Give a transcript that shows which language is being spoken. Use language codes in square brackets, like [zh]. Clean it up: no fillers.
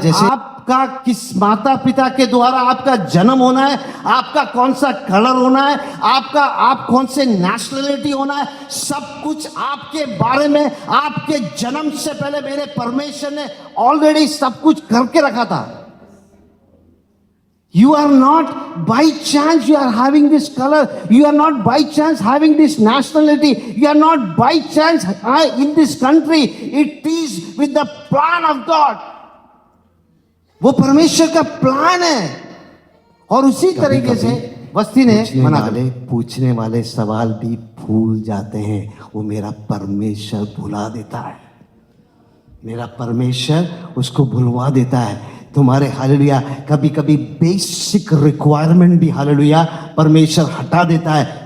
[hi] जैसे आपका किस माता पिता के द्वारा आपका जन्म होना है, आपका कौन सा कलर होना है, आप कौन से नेशनलिटी होना है, सब कुछ आपके बारे में आपके जन्म से पहले मेरे परमेश्वर ने ऑलरेडी सब कुछ करके रखा था। [en] You are not by chance you are having this color. You are not by chance having this nationality. You are not by chance in this country. It is with the plan of God. [hi] वो परमेश्वर का plan है। और उसी तरीके से बस्ती ने पूछने वाले सवाल भी भूल जाते हैं। वो मेरा परमेश्वर भुला देता है। मेरा परमेश्वर उसको भुलवा देता है। तुम्हारे हालेलुया कभी कभी बेसिक रिक्वायरमेंट भी हालेलुया परमेश्वर हटा देता है।